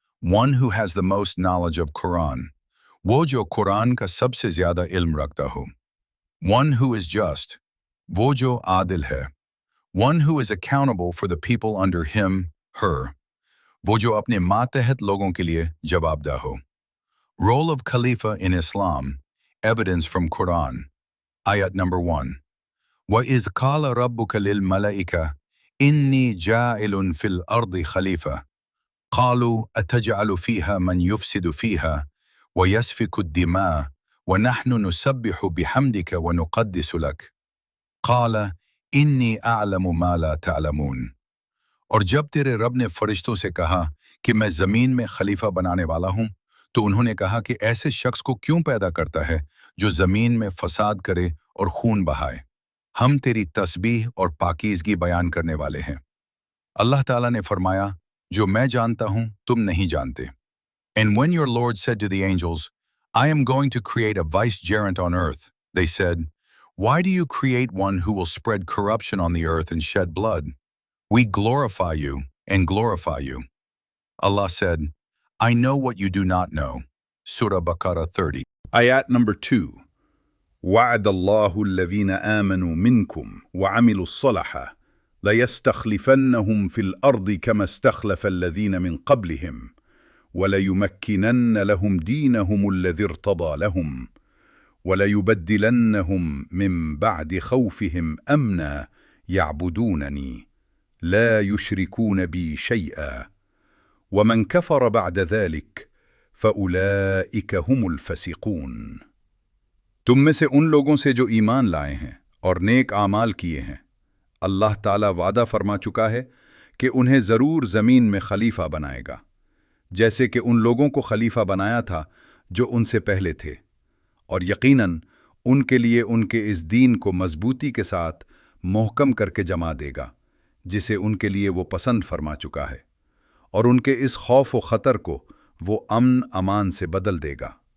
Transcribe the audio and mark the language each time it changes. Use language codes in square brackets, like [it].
[en] One who has the most knowledge of Quran. [hi] वो जो कुरान का सबसे ज़्यादा इल्म रखता हो. [en] One who is just. [hi] वो जो आदिल है. [en] One who is accountable for the people under him, her. [hi] वो जो अपने मातहत लोगों के लिए जवाबदेह हो. [en] Role of Khalifa in Islam. Evidence from Quran. Ayat number 1. [ar] وَإِذْ قَالَ رَبُّكَ لِلْمَلَائِكَةِ إِنِّي جَاعِلٌ فِي الْأَرْضِ خَلِيفَةً قالوا أتجعل فيها من يفسد فيها ويسفك الدماء ونحن نسبح بحمدك ونقدس لك قال إني أعلم ما لا تعلمون. [hi] और जब तेरे रब ने फरिश्तों से कहा कि मैं ज़मीन में खलीफा बनाने वाला हूँ, तो उन्होंने कहा कि ऐसे शख्स को क्यों पैदा करता है जो ज़मीन में फसाद करे और खून बहाए. हम तेरी तस्बीह और पाकीज़गी बयान करने वाले हैं. अल्लाह ताला ने फरमाया, जो मैं जानता हूं तुम नहीं जानते. [en] And when your Lord said to the angels, I am going to create a vicegerent on earth, they said, why do you create one who will spread corruption on the earth and shed blood? We glorify you and glorify you. Allah said, I know what you do not know. Surah Baqarah 30. Ayat number 2. [ar] وعد الله الذين آمنوا منكم وعملوا الصالحات ليستخلفنهم في الأرض كما استخلف الذين من قبلهم وليمكنن لهم دينهم الذي ارتضى لهم وليبدلنهم من بعد خوفهم أمنا يعبدونني لا يشركون بي شيئا ومن كفر بعد ذلك فأولئك هم الفاسقون. [hi] तुम में से उन लोगों से जो ईमान लाए हैं और नेक आमाल किए हैं, अल्लाह ताला वादा फरमा चुका है कि उन्हें ज़रूर ज़मीन में खलीफा बनाएगा, जैसे कि उन लोगों को खलीफा बनाया था जो उनसे पहले थे, और यकीनन उनके लिए उनके इस दीन को मजबूती के साथ मोहकम करके जमा देगा, जिसे उनके लिए वो पसंद फरमा चुका है, और उनके इस खौफ व ख़तर को वो अमन अमान से बदल देगा.